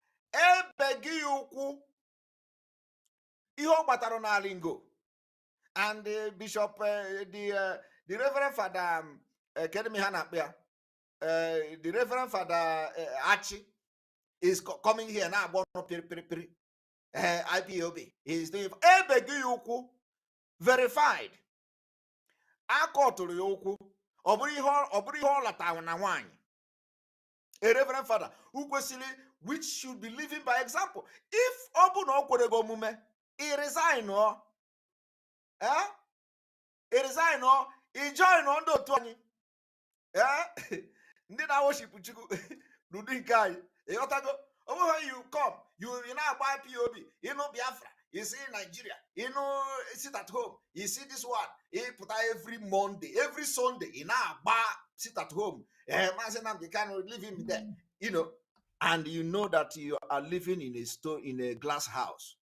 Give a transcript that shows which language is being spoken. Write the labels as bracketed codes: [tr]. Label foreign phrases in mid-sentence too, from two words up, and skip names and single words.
[en] And the bishop, the Reverend Father the Reverend Father Archie is coming here now. IPOB is doing verified. [ig] Akọtụrụ ya okwu ọ bụrụ ihe ọ latara na nwanyị. [en] A Reverend Father who kwesịrị, which should be living by example. [ig] If ọ bụ na ọ kwere gị omume, [en] he resign or he resign or he join [ig] ndị otu anyị. Ndị na-worship Chukwu n'ụdị nke anyị. Ịghọtago? [en] When you come, you now buy POB, Biafra, you see Nigeria, sit at home, you see this one, he put every Monday, every Sunday, now sit at home, you can live in there, and you know that you are living in a glass house.